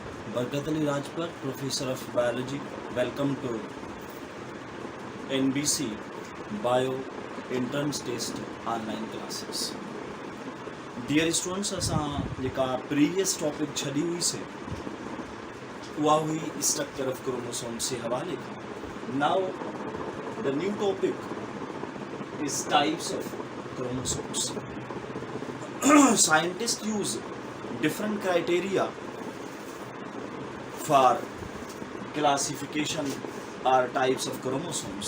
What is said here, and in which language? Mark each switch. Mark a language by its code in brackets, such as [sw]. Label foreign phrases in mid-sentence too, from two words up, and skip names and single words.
[en] Barkat Ali Rajput, Professor of Biology. Welcome to NBC Bio Entrance Test Online Classes. Dear students, [sd] असां जेका [en] previous topic [sd] छॾी हुई से उहा हुई [en] structure of chromosomes [sd] जे हवाले खां. [en] Now the new topic is types of chromosomes. Scientists use different criteria for classification or types of chromosomes.